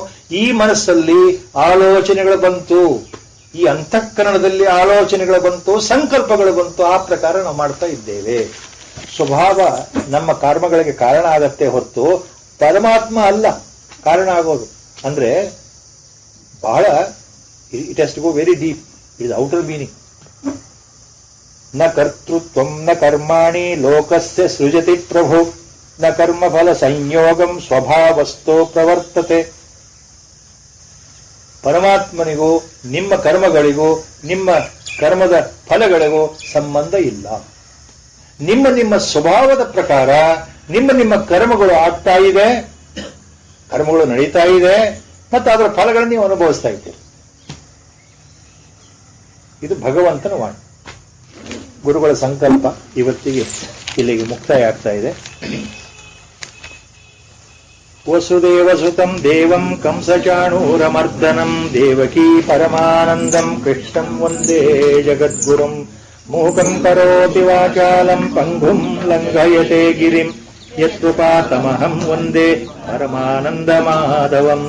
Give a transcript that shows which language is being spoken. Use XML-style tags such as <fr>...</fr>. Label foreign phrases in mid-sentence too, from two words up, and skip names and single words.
<kn>ಈ ಮನಸ್ಸಲ್ಲಿ ಆಲೋಚನೆಗಳು ಬಂತು, ಈ ಅಂತಃಕರಣದಲ್ಲಿ ಆಲೋಚನೆಗಳು ಬಂತು, ಸಂಕಲ್ಪಗಳು ಬಂತು, ಆ ಪ್ರಕಾರ ನಾವು ಮಾಡ್ತಾ ಇದ್ದೇವೆ. ಸ್ವಭಾವ ನಮ್ಮ ಕರ್ಮಗಳಿಗೆ ಕಾರಣ ಆಗತ್ತೆ ಹೊರತು ಪರಮಾತ್ಮ ಅಲ್ಲ ಕಾರಣ ಆಗೋದು. ಅಂದ್ರೆ ಬಹಳ,</kn> <en>it has to go very deep. it is outer meaning.</en> <sa>ನ ಕರ್ತೃತ್ವಂ ನ ಕರ್ಮಾಣಿ ಲೋಕಸ್ಯ ಸೃಜತಿ ಪ್ರಭು, ನ ಕರ್ಮಫಲ ಸಂಯೋಗಂ ಸ್ವಭಾವಸ್ಥೋ ಪ್ರವರ್ತತೆ.</sa> <kn>ಪರಮಾತ್ಮನಿಗೂ ನಿಮ್ಮ ಕರ್ಮಗಳಿಗೂ ನಿಮ್ಮ ಕರ್ಮದ ಫಲಗಳಿಗೂ ಸಂಬಂಧ ಇಲ್ಲ. ನಿಮ್ಮ ನಿಮ್ಮ ಸ್ವಭಾವದ ಪ್ರಕಾರ ನಿಮ್ಮ ನಿಮ್ಮ ಕರ್ಮಗಳು ಆಗ್ತಾ ಇದೆ, ಕರ್ಮಗಳು ನಡೀತಾ ಇದೆ, ಮತ್ತು ಅದರ ಫಲಗಳನ್ನು ನೀವು ಅನುಭವಿಸ್ತಾ ಇದ್ದೀರಿ. ಇದು ಭಗವಂತನ ವಾಣಿ. ಗುರುಗಳ ಸಂಕಲ್ಪ ಇವತ್ತಿಗೆ ಇಲ್ಲಿಗೆ ಮುಕ್ತಾಯ ಆಗ್ತಾ ಇದೆ.</kn> <sa>ವಸುದೇವಸುತಂ ದೇವಂ ಕಂಸಚಾಣೂರಮರ್ದನಂ ದೇವಕೀ ಪರಮಾನಂದಂ ಕೃಷ್ಣಂ ವಂದೇ ಜಗದ್ಗುರುಂ. ಮೂಕಂ ಕರೋತಿ ವಾಚಾಲಂ ಪಂಗುಂ ಲಂಘಯತೆ ಗಿರಿಂ ಯತ್ಕೃಪಾತಮಹಂ ವಂದೇ ಪರಮಾನಂದಮಾಧವಂ.</sa>